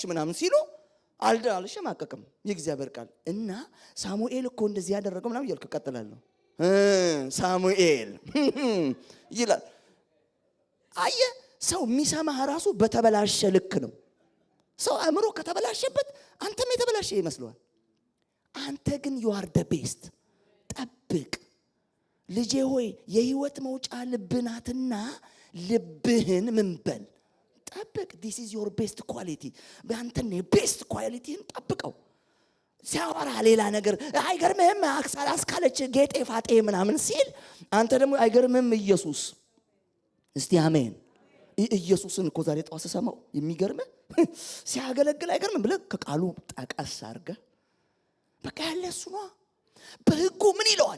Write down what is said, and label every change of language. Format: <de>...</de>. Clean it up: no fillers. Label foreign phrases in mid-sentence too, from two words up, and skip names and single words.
<am>ምናምን ሲሉ አልሸማቀቅም የእግዚአብሔር ቃል እና ሳሙኤል እኮ እንደዚህ ያደረገው ምናምን እያልኩ እቀጥላለሁ። ሳሙኤል ይላል። አየ ሰው የሚሰማህ ራሱ በተበላሸ ልክ ነው። ሰው አእምሮ ከተበላሸበት አንተም የተበላሸ ይመስለዋል። አንተ ግን</am> <en>you are the best።</en> <am>ጠብቅ ልጄ ሆይ የህይወት መውጫ ልብናትና ልብህን ምን በል ጠብቅ።</am> <en>this is your best quality።</en> <am>በአንተን</am> <en>best qualityን</en> <am>ጠብቀው። ሲያወራ ሌላ ነገር አይገርምህም? አስካለች ጌጤ ፋጤ ምናምን ሲል አንተ ደግሞ አይገርምህም? ኢየሱስ እስቲ አሜን። ኢየሱስን እኮ ዛሬ ጠዋት ሰማው የሚገርም ሲያገለግል አይገርም ብለህ ከቃሉ ጠቀስ አድርገህ በቃ ያለ እሱ ነው። በሕጉ ምን ይለዋል?</am>